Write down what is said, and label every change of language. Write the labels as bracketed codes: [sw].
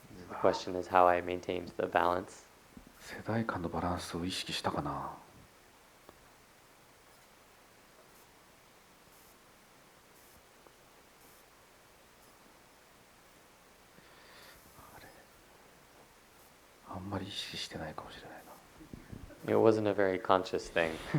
[en] The question is how I maintained the balance. [ja] 世代間のバランスを意識したかな。あんまり意識してないかもしれないな。 [en] It wasn't a very conscious thing.